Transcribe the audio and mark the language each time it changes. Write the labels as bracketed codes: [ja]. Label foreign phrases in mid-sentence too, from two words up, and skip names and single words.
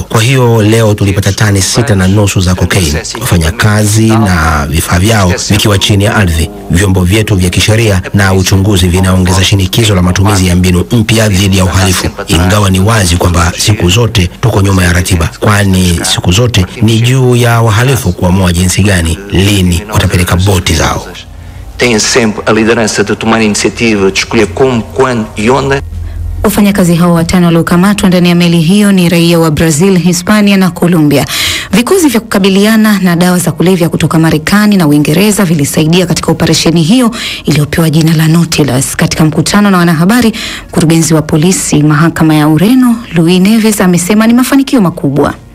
[sw] Kwa hiyo leo tulipata tani 6.5 za cocaine. Wafanyakazi na vifaa vyao vikiwa chini ya ardhi. Vyombo vyetu vya kisheria na uchunguzi vinaongeza shinikizo la matumizi ya mbinu mpya dhidi ya uhalifu, ingawa ni wazi kwamba siku zote tuko nyuma ya ratiba, kwani siku zote ni juu ya wahalifu kuamua jinsi gani, lini watapeleka boti zao. [pt] Tem sempre a liderança de tomar iniciativa, de escolher como, quando e onde. [sw] Wafanyakazi hao 5 waliokamatwa ndani ya meli hiyo ni raia wa Brazil, Hispania na Colombia. Vikosi vya kukabiliana na dawa za kulevya kutoka Marekani na Uingereza vilisaidia katika operesheni hiyo iliyopewa jina la Nautilus. Katika mkutano na wanahabari, mkurugenzi wa polisi mahakama ya Ureno, Luis Neves, amesema ni mafanikio makubwa.